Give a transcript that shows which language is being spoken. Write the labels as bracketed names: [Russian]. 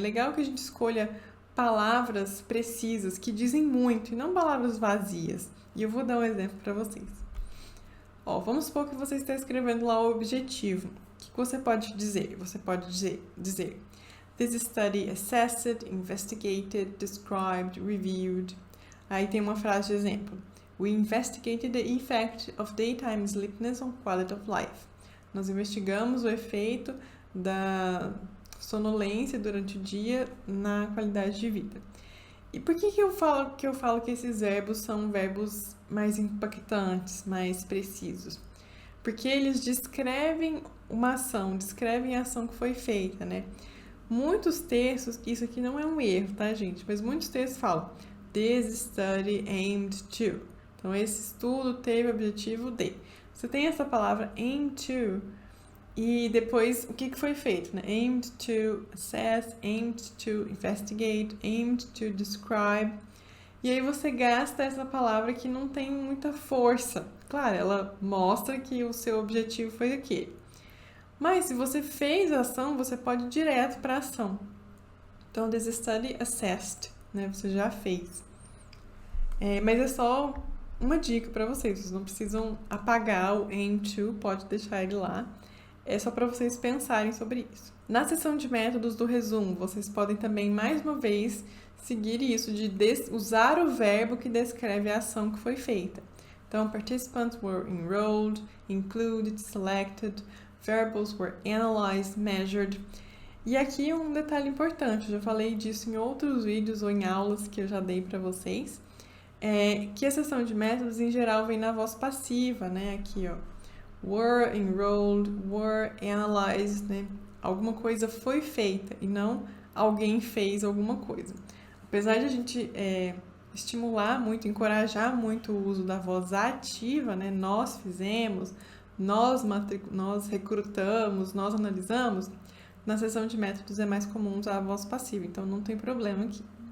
[Portuguese] É legal que a gente escolha palavras precisas que dizem muito e não palavras vazias. E eu vou dar um exemplo para vocês. Vamos supor que você está escrevendo lá o objetivo. O que você pode dizer? Você pode dizer [English] This study assessed, investigated, described, reviewed. [Portuguese] Aí tem uma frase de exemplo. [English] We investigated the effect of daytime sleepiness on quality of life. [Portuguese] Nós investigamos o efeito da sonolência durante o dia na qualidade de vida. E por que eu falo que esses verbos são verbos mais impactantes, mais precisos? Porque eles descrevem uma ação, descrevem a ação que foi feita, né? Muitos textos, isso aqui não é um erro, tá, gente? Mas muitos textos falam [English] This study aimed to. [Portuguese] Então, esse estudo teve o objetivo de. Você tem essa palavra [English] aim to [Portuguese] e depois o que foi feito, né? [English] Aimed to assess, aimed to investigate, aimed to describe. [Portuguese] E aí você gasta essa palavra que não tem muita força. Claro, ela mostra que o seu objetivo foi aquele. Mas se você fez a ação, você pode ir direto para a ação. Então, [English] this study assessed, [Portuguese] né? Você já fez. Mas é só uma dica para vocês. Vocês não precisam apagar o [English] aim to, [Portuguese] pode deixar ele lá. É só para vocês pensarem sobre isso. Na seção de métodos do resumo, vocês podem também, mais uma vez, seguir isso de usar o verbo que descreve a ação que foi feita. [English] Então, participants were enrolled, included, selected, verbals were analyzed, measured. [Portuguese] E aqui um detalhe importante, eu já falei disso em outros vídeos ou em aulas que eu já dei para vocês, que a seção de métodos em geral vem na voz passiva, né? Aqui, ó. [English] Were enrolled, were analyzed, né? [Portuguese] Alguma coisa foi feita e não alguém fez alguma coisa. Apesar de a gente estimular muito, encorajar muito o uso da voz ativa, né? Nós fizemos, nós recrutamos, nós analisamos, na seção de métodos é mais comum usar a voz passiva, então não tem problema aqui.